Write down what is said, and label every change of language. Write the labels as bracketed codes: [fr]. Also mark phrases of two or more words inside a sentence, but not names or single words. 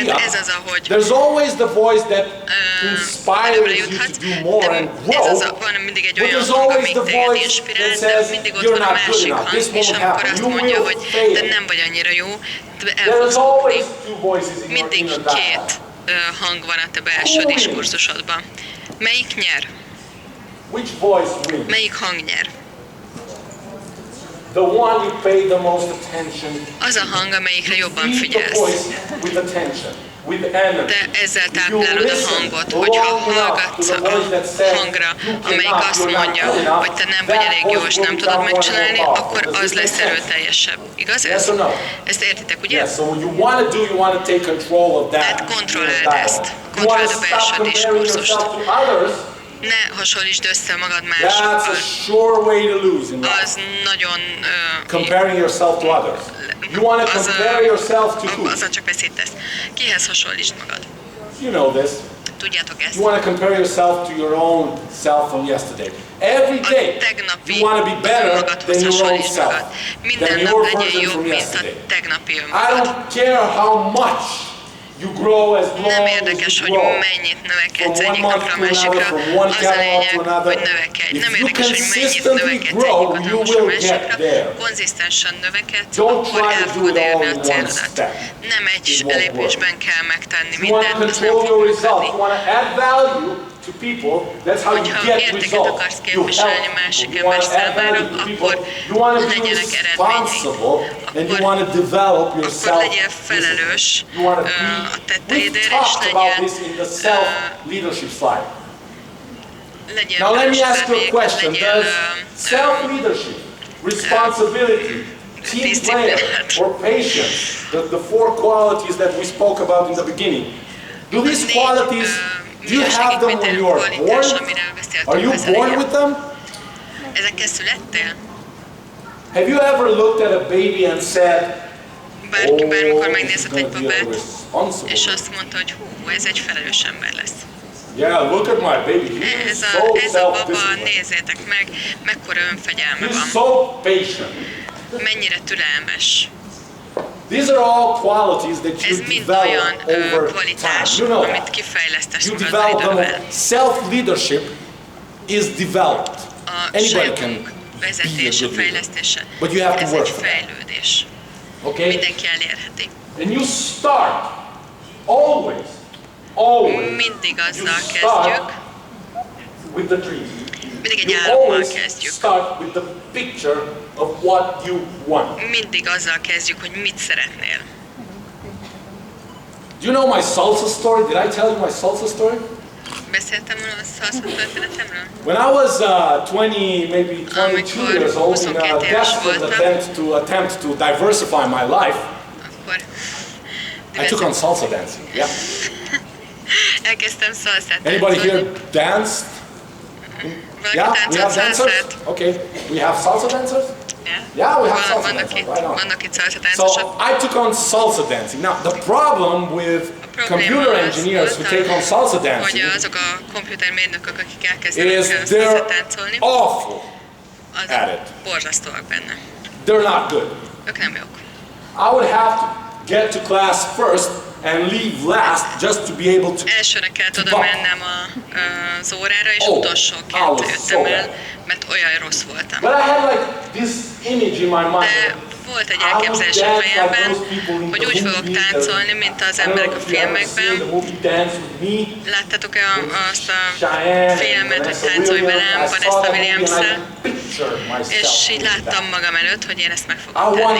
[hu] mert ez az, ahogy [en] There's always the voice that [hu] előbbre [en] inspires you [hu] juthatsz, [en] to do more and [hu] de ez az, [en] grow. [hu] van mindig egy [en] But [hu] olyan [en] there's [hu] hang, [en] always [hu] amelyik [en] the [hu] téged [en] voice [hu] inspirál, [en] that [hu] de [en] says [hu] mindig ott [en] you're [hu] van a [en] not good [hu] másik [en] enough. [hu] hang, [en] This [hu] és [en] won't [hu] amikor [en] happen. [hu] azt [en] You [hu] mondja, [en] will [hu] hogy [en] fail. [hu] te nem vagy annyira jó, te el [en] There's [hu] fogsz bukni. [en] always two voices in your [hu] Mindig [en] inner [hu] két [en] dialogue. [hu] hang van a te belső diskurzusodban. Melyik nyer? [en] Which voice wins? [hu] Melyik hang nyer? [en] The one you pay the most attention. [hu] Az a hang, amelyikre jobban [en] Feed the [hu] figyelsz. [en] voice with attention, with energy. [hu] De ezzel [en] If you [hu] táplálod a [en] listen [hu] hangot, [en] long [hu] hogyha [en] enough to [hu] hallgatsz [en] the voice that says, [hu] a hangra, [en] "You [hu] amelyik [en] cannot, [hu] azt [en] you're not [hu] mondja, [en] good enough," [hu] hogy te nem vagy [en] that [hu] elég jó, [en] voice [hu] és [en] will [hu] nem [en] become [hu] tudod [en] more and [hu] megcsinálni, [en] more [hu] akkor [en] powerful. [hu] az [en] Does this [hu] lesz [en] make sense? [hu] erőteljesebb. Igaz [en] Yes [hu] ez? [en] or no? [hu] Ezt értitek, ugye? [en] Yes, so what you want to do, you want to take control of that. [hu] Tehát kontrolláld [en] dialogue. [hu] ezt. [en] You want [hu] Kontrolláld [en] to [hu] a [en] stop [hu] belső [en] comparing [hu] diskurzust. [en] yourself to others. [hu] Ne hasonlítsd össze magad [en] That's [hu] másokkal. [en] a sure way to lose in life. [hu] Az nagyon... [en] Comparing yourself to others. You want to compare yourself to who? [hu] Azzal csak veszítesz. Kihez hasonlítsd magad? [en] You know this. [hu] Tudjátok ezt? [en] You want to compare yourself to your own self from yesterday. Every [hu] A [en] day, [hu] tegnapi [en] you want to be better [hu] önmagadhoz [en] than your own [hu] hasonlítsd [en] self, [hu] magad. Minden [en] than [hu] nap [en] your [hu] legyél [en] version [hu] jobb, [en] from [hu] mint a [en] yesterday. [hu] tegnapi [en] I [hu] önmagad. [en] don't care how much You grow as long [hu] Nem [en] as [hu] érdekes, [en] you [hu] hogy [en] grow. [hu] mennyit növekedsz [en] From [hu] egyik [en] one [hu] napra a [en] month to another, [hu] másikra, [en] from one [hu] az a [en] catalog [hu] lényeg, [en] to another. [hu] hogy növekedj. [en] If [hu] Nem [en] you [hu] érdekes, hogy mennyit [en] consistently [hu] növekedsz [en] grow, [hu] egyik [en] you [hu] napra a [en] will get [hu] másikra, [en] there. [hu] konzisztensen növekedsz, [en] Don't [hu] akkor [en] try [hu] el [en] to do [hu] fogod [en] it all [hu] érni [en] in [hu] a [en] one [hu] célodat. [en] step. [hu] Nem egy [en] It won't [hu] lépésben kell megtenni [en] You want to [hu] mindent, az nem [en] control [hu] fog [en] your results. [hu] működni. [en] You want to add value to people. That's how you [hu] Hogyha [en] get [hu] értéket [en] results. [hu] akarsz [en] You [hu] képviselni [en] help [hu] másik [en] people. You [hu] ember [en] want to add [hu] számára, [en] value to people. [hu] akkor [en] You want to be [hu] legyenek eredményeid. [en] responsible and you [hu] Akkor- [en] want to develop [hu] Akkor [en] yourself. [hu] legyél felelős [en] You want to [hu] a [en] be. [hu] tetteidért, [en] We've [hu] és [en] talked about [hu] legyél, [en] this in the self-leadership slide. [hu] legyél [en] Now let me [hu] felelős [en] ask you a [hu] személy, [en] question. [hu] legyél [en] Does self-leadership, responsibility, team player, or patience, the four qualities that we spoke about in the beginning, do these qualities, do you have them when you are born? Are you born with them? [hu] Ezekkel születtél? [en] Have you ever looked at a baby and said, [hu] Bárki [en] oh, [hu] bármikor [en] this [hu] megnézett [en] is [hu] egy [en] going to be a [hu] babát, [en] responsible [hu] és [en] baby. [hu] azt mondta, hogy hú, ez egy felelős ember lesz. [en] Yeah, look at my baby. He is so [hu] Ez a baba, [en] self-disciplined. [hu] nézzétek meg, mekkora önfegyelme [en] He's [hu] van, [en] so patient. [hu] mennyire türelmes. [en] These are all qualities that you [hu] Ez mind olyan [en] develop over [hu] kvalitás, [en] time. You know [hu] amit [en] that. [hu] kifejlesztesz [en] You [hu] magad [en] develop them. [hu] idővel. [en] Self-leadership is developed. [hu] A [en] Anybody [hu] saját [en] can [hu] magunk [en] be a [hu] vezetése, [en] good leader. [hu] fejlesztése, [en] But you have to [hu] ez [en] work [hu] egy [en] for that. [hu] fejlődés. [en] Okay? [hu] Mindenki elérheti. [en] And you start always, [hu] Mindig [en] you [hu] azzal [en] start [hu] kezdjük, [en] with the dream. [hu] mindig egy [en] You [hu] álommal [en] always [hu] kezdjük. [en] start with the picture of what you want. [hu] Mindig azzal kezdjük, hogy mit szeretnél. [en] Do you know my salsa story? Did I tell you my salsa story? [hu] Beszéltem a szalsza történetemről? [en] When I was 20, maybe 22 years old, in a desperate attempt to diversify my life, [hu] Akkor [en] I took on salsa dancing. Yeah. [hu] elkezdtem szalszát [en] Anybody here [hu] táncolni. [en] danced? [hu] Valaki [en] Yeah, we [hu] táncolt [en] have dancers. [hu] szalszát? [en] Okay, we have salsa dancers. Yeah, we have salsa dancers. Right on. [hu] Vannak itt szalsza táncosok. [en] So I took on salsa dancing. Now the problem with computer engineers who take on salsa [hu] hogy [en] dancing [hu] azok a komputermérnökök, akik elkezdenek [en] is [hu] szalszát [en] they're [hu] táncolni, [en] awful [hu] azok [en] at it. [hu] borzasztóak benne. [en] They're not good. [hu] Ők nem jók. [en] I would have to get to class first and leave last just to be able to. [hu] Elsőre kellett oda mennem az órára, és [en] Oh, I [hu] utolsóként [en] was [hu] jöttem [en] so [hu] el, [en] bad. [hu] mert olyan rossz voltam. [en] But I had like this image in my mind. [hu] De volt egy elképzelés a fejemben, hogy úgy fogok táncolni, mint az emberek a filmekben. Láttátok-e azt a filmet, hogy Táncolj velem, Vanessa Williams-szel? És így láttam magam előtt, hogy én ezt meg fogom tenni.